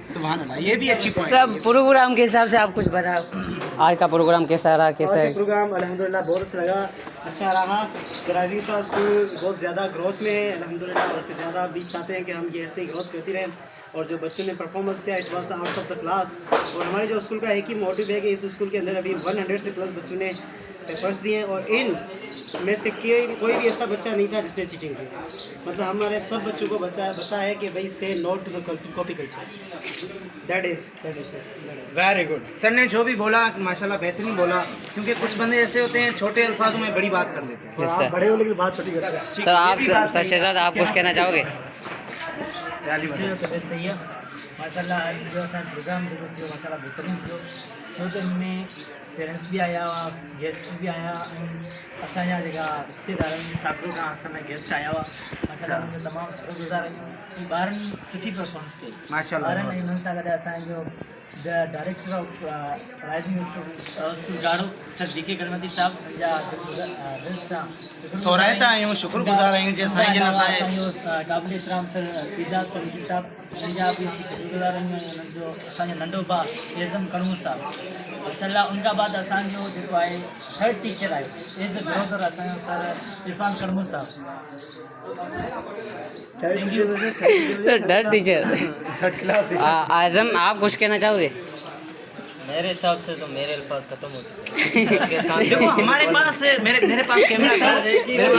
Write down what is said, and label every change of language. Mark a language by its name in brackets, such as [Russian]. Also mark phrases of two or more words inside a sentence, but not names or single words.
[Arabic] سبحان الله, [Urdu] یہ بھی اچھی پوائنٹ. سب پروگرام کے حساب سے آپ کچھ بتاؤ، آج کا پروگرام کیسا رہا، کیسا ہے? پروگرام الحمدللہ بہت اچھا لگا، اچھا رہا۔ کراچی شاہ اسکول بہت زیادہ گروتھ میں ہے الحمدللہ، اور اس سے زیادہ بھی چاہتے ہیں کہ ہم یہ ایسے ہی گروتھ کرتی رہیں. اور جو بچوں نے پرفارمنس کیا [English] it was the out of the class. [Urdu] اور ہمارے جو اسکول کا ایک ہی موٹیو ہے کہ اس اسکول کے اندر ابھی 100 سے پلس بچوں نے پیپرز دیے ہیں، اور ان میں سے کوئی بھی ایسا بچہ نہیں تھا جس نے چیٹنگ کی. مطلب ہمارے سب بچوں کو بتا ہے کہ بھائی سے [English] no to the copy culture. that is very good. [Urdu] سر نے جو بھی بولا ماشاءاللہ بہترین بولا، کیونکہ کچھ بندے ایسے ہوتے ہیں چھوٹے الفاظوں میں بڑی بات کر لیتے ہیں. [English] Yes, [Urdu] आप [English] sir. [Urdu] بڑے ہو لیکن بات چھوٹی کرتے ہیں. سر آپ سر شہزاد آپ کچھ کہنا چاہو گے? صحیح ہے ماشاءاللہ. [Sindhi] जो असांजो प्रोग्राम जेको थियो माशाल्लाह बहितरीनु थियो, छो त हिन में पेरेंट्स भी आया हुआ, गेस्ट भी आया, ऐं असांजा जेका रिश्तेदार आहिनि साबिक़ो खां असांजा गेस्ट आया हुआ, माशाल्लाह उन्हनि जो तमामु शुक्रगुज़ार आहियूं। ॿारनि सुठी परफॉर्मेंस कई माशाल्लाह। ॿारनि, ऐं हुननि सां गॾु असांजो [English] director of [Sindhi] राइजिंग स्कूल गाड़ो सर BK कलमती साहब, मुंहिंजा दिलि सां तोराइता आहियूं, शुक्रगुज़ार आहियूं जे साईं जिन असांजे असांजो क़ाबिल इतराम सर इजाज़ कलमती साहब, हुनजा बि शुक्रगुज़ार आहियूं। हुननि जो असांजो नंढो भाउ एज़म कणूर साहब माशाल्लाह। उनखां बाद असांजो जेको आहे [English] third teacher [Sindhi] आहे [English] as a brother [Sindhi] असांजो सर इरफान कणूर साहब। [English] sir third teacher third class. [Urdu] اعظم آپ کچھ کہنا چاہو گے? میرے حساب سے تو میرے الفاظ ختم ہو چکے ہیں. دیکھو ہمارے پاس میرے پاس کیمرہ تھا.